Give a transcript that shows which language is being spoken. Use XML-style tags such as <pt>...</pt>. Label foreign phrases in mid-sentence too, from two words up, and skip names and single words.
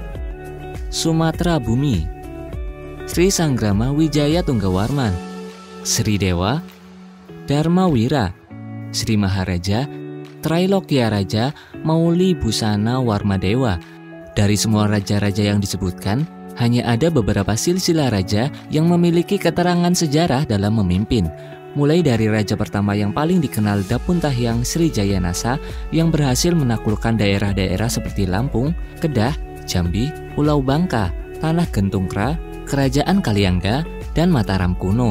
<id>Sumatera Bumi, Sri Sanggrama Wijaya Tunggawarman, Sri Dewa, Dharmawira, Sri Maharaja, Trailokya Raja Mauli Busana Warmadewa. Dari semua raja-raja yang disebutkan, hanya ada beberapa silsilah raja yang memiliki keterangan sejarah dalam memimpin. Mulai dari raja pertama yang paling dikenal Dapun Tahyang Srijayanasa yang berhasil menaklukkan daerah-daerah seperti Lampung, Kedah, Jambi, Pulau Bangka, Tanah Gentungkra, Kerajaan Kaliangga, dan Mataram kuno.</id>